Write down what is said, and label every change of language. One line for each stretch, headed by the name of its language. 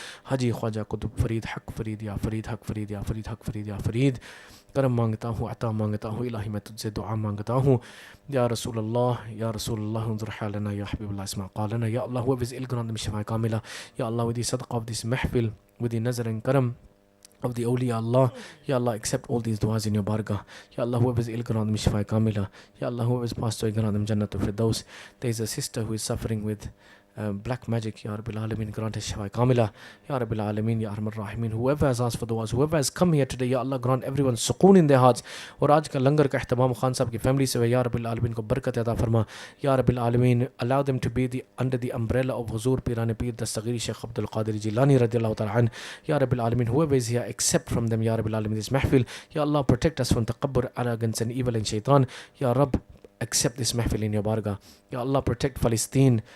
Hindi: हाजी ख्वाजा कुतुब फरीद हक फरीद या फरीद हक फरीद या फरीद हक फरीद या फरीद करम मांगता हूँ, अता मांगता हूँ, इलाही मैं तुझसे दुआ मांगता हूँ.
Arabic: या रसूल अल्लाह उन्जुर हालना या हबीबुल्लाह इस्मा क़ालना.
English: Ya Allah, whoever is ill, grant them shifa kamila. Ya Allah, with the sadaqah of this mahfil, with the nazar and karam of the awliya Allah, Ya Allah, accept all these du'as in your bargah. Ya Allah, whoever is ill, grant them shifa kamila. Ya Allah, whoever is passed away, grant them Jannatul Firdaus. There is a sister who is suffering with black magic, Ya Rabbil Alameen, grant us shifa kamila. Ya Rabbil Alameen, Ya Arhamar Rahimin. Whoever has asked for du'as, whoever has come here today, Ya Allah, grant everyone sukoon in their hearts.
Hindi: और आज का लंगर का इख्तिताम खान साहब की family से है. या रब्बिल आलमीन को बरकत अता फरमा.
English: या रब्बिल आलमीन, allow them to be under the umbrella of Huzur Pirane Pir Dastagiri Shaykh Abdul Qadir Jilani radiyallahu ta'ala an. Ya Rabbil Alameen, whoever is here, accept from them, Ya Rabbil Alameen, this mahfil. Ya Allah, protect us from takabbur, arrogance and evil and shaitan. Ya Rabb, accept this mahfil in your bargah. Ya Allah, protect Palestine.